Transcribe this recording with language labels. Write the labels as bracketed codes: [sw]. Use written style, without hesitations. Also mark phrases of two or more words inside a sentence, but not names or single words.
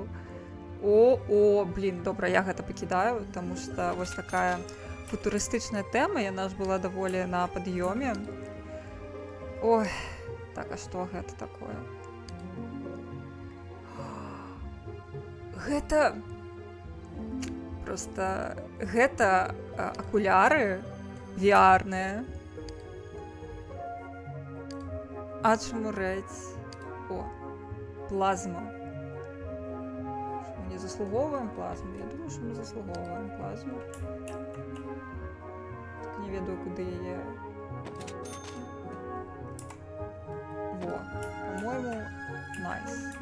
[be] Блін, добра, я гэта пакідаю, таму што вось такая футурыстычная тэма, яна ж была даволі на пад'ёме. Ой, так, а што гэта такое? Гэта акуляры VR-не. Ачмурець. О, плазма. [uk] Що ми не заслуговуємо плазму? Я думаю, що ми заслуговуємо плазму. Так не веду, куди її. Во, по-моєму, найс.